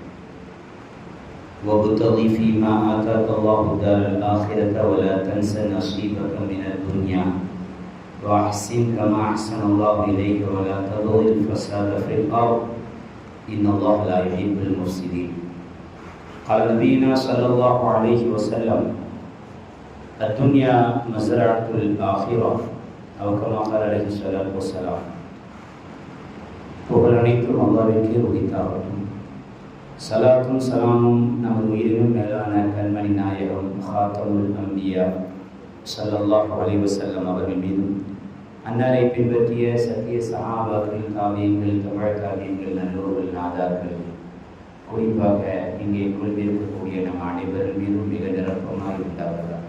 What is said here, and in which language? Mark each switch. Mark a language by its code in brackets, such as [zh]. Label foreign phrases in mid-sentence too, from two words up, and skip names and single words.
[ar] وابتغ فيما آتاك الله الدار الآخرة ولا تنس نصيبك من الدنيا وأحسن كما أحسن الله إليك ولا تبغ الفساد في الأرض إن الله لا يحب المفسدين. قال نبينا صلى الله عليه وسلم الدنيا مزرعة الآخرة أو كما قال عليه الصلاة والسلام. [ta] புகழ் அனைத்தும் அல்லாஹ்விற்கே உரித்தாகட்டும். சலாத்தும் சலாமும் நமது உயிரினும் மேலான கண்மணி நாயகம் [ar] خاتم الأنبياء صلى الله عليه وسلم [ta] அவர்கள் மீதும் அன்னாரை பின்பற்றிய சத்திய சஹாபாக்கள் தாபியீன்கள் தமிழ் தாபியீன்கள் நல்லோர்கள் நாதார்கள் குறிப்பாக இங்கே குழுவிருக்கக்கூடிய நம் அனைவர்கள் மீதும் மிக நிரப்பமாக உண்டாவதாக.